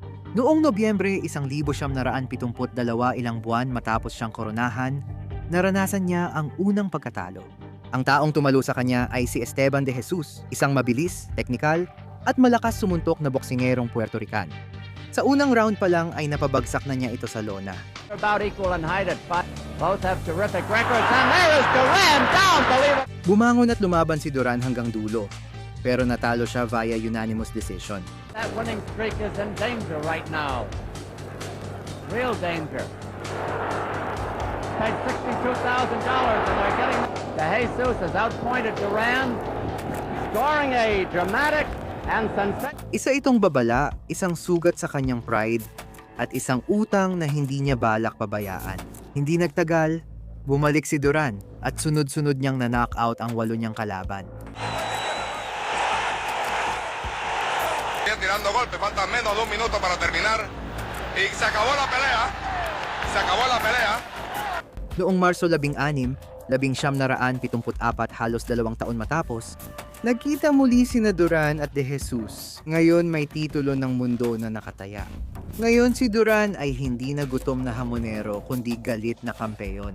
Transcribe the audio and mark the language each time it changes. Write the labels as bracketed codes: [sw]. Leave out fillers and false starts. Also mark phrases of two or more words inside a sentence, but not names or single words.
[tl] Noong Nobyembre 1972, ilang buwan matapos siyang koronahan, naranasan niya ang unang pagkatalo. Ang taong tumalo sa kanya ay si Esteban de Jesus, isang mabilis, teknikal, at malakas sumuntok na boksingerong Puerto Rican. Sa unang round pa lang ay napabagsak na niya ito sa lona. [en] About equal in height at 5. Both have terrific records, and there is Duran down, believe it. [tl] Bumangon at lumaban si Duran hanggang dulo, pero natalo siya [en] via unanimous decision. That winning streak is in danger right now. Real danger. Paid $62,000 and they're getting... De Jesus has outpointed Duran, scoring a dramatic and sensational... [tl] Isa itong babala, isang sugat sa kanyang pride, at isang utang na hindi niya balak pabayaan. Hindi nagtagal, bumalik si Duran at sunod-sunod niyang na-knockout ang 8 niyang kalaban. [es] Tirando golpe, faltan menos de 1 minuto para terminar y se acabó la pelea. Se acabó la pelea. [tl] Noong Marso 16, 1974, halos 2 taon matapos, nagkita muli sina Duran at De Jesus. Ngayon may titulo ng mundo na nakataya. Ngayon si Duran ay hindi na gutom na hamonero kundi galit na kampeyon.